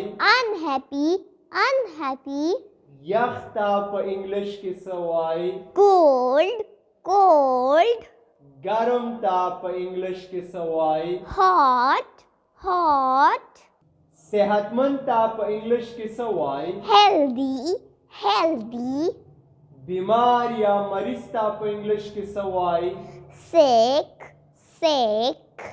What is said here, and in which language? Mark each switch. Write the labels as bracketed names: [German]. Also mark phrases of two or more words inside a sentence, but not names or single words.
[English] Unhappy, unhappy. [Pashto] یخ ته په انګلیش کې څه وایي؟ [English] Cold, cold. [Pashto] ګرم ته په انګلیش کې څه وایي؟ [English] Hot, hot. [Pashto] صحتمند ته په انګلیش کې څه وایي؟ [English] Healthy, healthy. [Pashto] بیمار یا مریض ته په انګلیش کې څه وایي؟ [English] Sick, sick.